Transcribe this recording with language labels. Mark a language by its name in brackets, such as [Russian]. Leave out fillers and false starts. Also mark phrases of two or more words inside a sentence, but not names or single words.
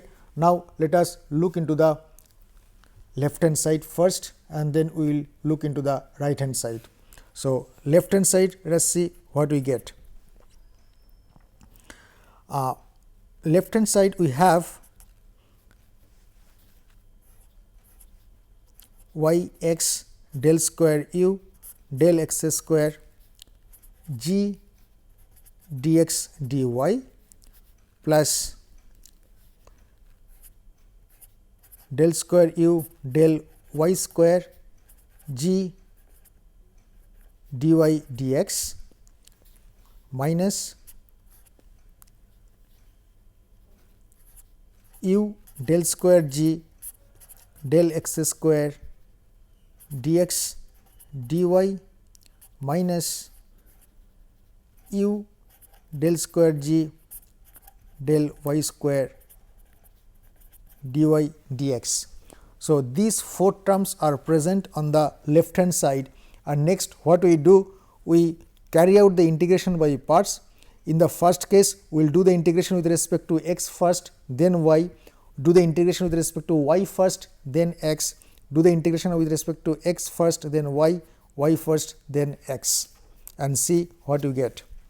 [English] Now, let us look into the left hand side first and then we will look into the right hand side. So, left hand side, let us see what we get. Left hand side we have y x del square u del x square g dx dy plus del square u del y square g dy dx minus u del square g del x square dx dy minus u del square g del y square dy dx. So, these 4 terms are present on the left hand side, and next what we do, we carry out the integration by parts. In the first case, we will do the integration with respect to x first, then y, do the integration with respect to y first, then x, do the integration with respect to x first, then y, y first, then x, and see what you get.